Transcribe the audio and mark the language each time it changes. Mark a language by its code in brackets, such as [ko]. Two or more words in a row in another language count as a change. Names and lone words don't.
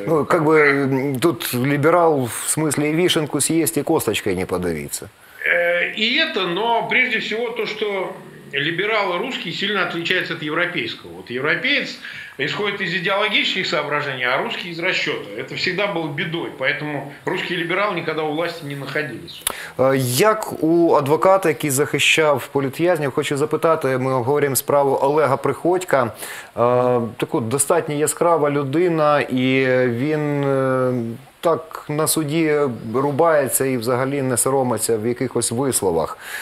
[ru] Ну, как бы тут либерал в смысле и вишенку съесть, и косточкой не подавиться. И это, но прежде всего то, что либералы русские сильно отличаются от европейского. Вот европеец исходит из идеологических соображений, а русский из расчета. Это всегда было бедой, поэтому русские [uk] ліберали ніколи у власті не знаходились. Як у адвоката, який захищав політв'язнів, хочу запитати, ми обговорюємо справу Олега Приходька. Таку достатньо яскрава людина, і він так на суді рубається і взагалі не соромиться в якихось висловах.